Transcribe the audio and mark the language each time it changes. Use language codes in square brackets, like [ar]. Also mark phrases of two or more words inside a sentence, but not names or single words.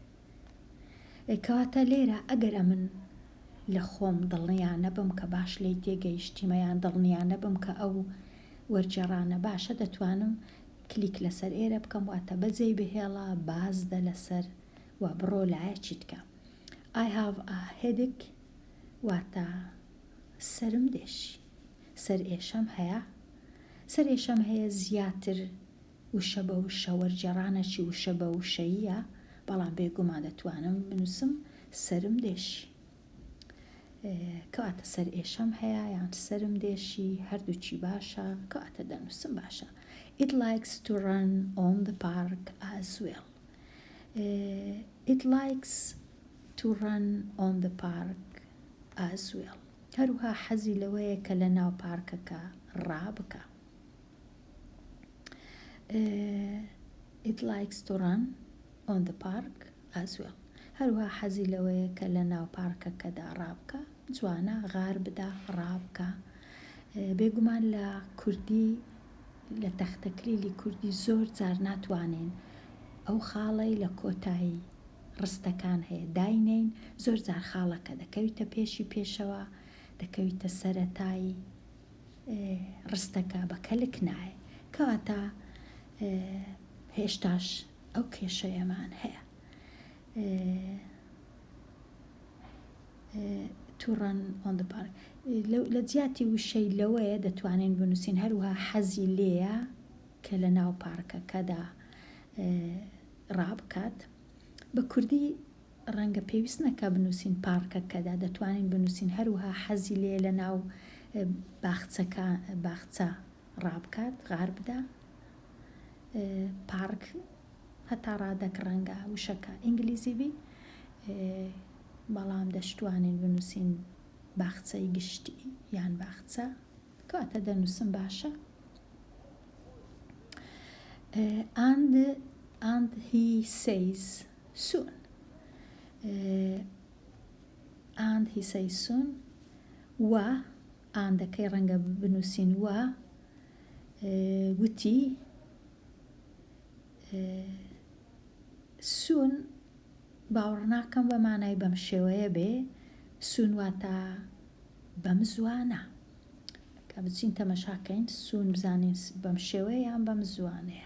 [ckb] کەواتە لێرە ئەگەرە من لە خۆم دڵنیانە بم کە باش لی تێگەیشتیمەیان دڵنیانە بم کە ئەو وەرجێڕانە باشە، دەتوانم کلیک لەسەر ئێرە بکەم واتە بەجێی بهێڵە بازدە لەسەر و بڕۆ لایەکی تکە. [en] I have a headache [ckb] واتە سەرم دێشی، سەر ئێشەم هەیە زیاتر وشە بە وشە وەرجێڕانێکی وشە بە وشەییە، بەڵام بێگومان دەتوانم بنووسم سەرم دێشی، کەواتە سەر ئێشەم هەیە یان سەرم دێشی هەردووچی باشە، کەواتە دەنووسم باشە. [en] It likes to run on the park as well. It likes to run on the park as well. [ckb] هەروها حەزی لەوەیە کە لە ناو پارکەکە ڕابکە. [en] It likes to run on the park as well. [ckb] هەروها حەزی لەوەیە کە لە ناو پارکەکەدا ڕابکە، جوانە غار بدا ڕابکە. بێگومان لە کوردی لە تەختەکلیلی کوردی زۆر جار ناتوانین ئەو خاڵەی لە کۆتایی ڕستەکان هەیە داینین، زۆر جار خاڵەکە دەکەویتە پێشی پێشەوە، دەکەویتە سەرەتایی ڕستەکە بە کەلک نایە، کەواتە هێشتاش ئەو کێشەیەمان هەیە. [en] To run on the park [ckb] لە جیاتی وشەی لەوەیە دەتوانین بنووسین هەروها حەزی لێیە کە لە ناو پارکەکەدا ڕابکات. بە کوردی ڕەنگە پێویست نەکە بنووسین پارکەکەدا، دەتوانین بنووسین هەروها حەزی لێ لە ناو باخچە ڕابکات، غار بدا. پارک هەتا ڕادەک ڕەنگە وشەکە ئینگلیزی بی، بەڵام دەشتوانین بنووسین باخچەی گشتی یان باخچە، کەواتە دەنووسم باشە. [en] And he says soon. And he says soon. [ckb] و ئاندەکەی ڕەنگە بنووسین وتی سون باوەڕ ناکەم بە مانای بەم شێوەیە بێ، سون واتە بەم زوانە، کە بچین تەمەشاکەین سون بزانین بەم شێوەیە یان بەم زوانەیە.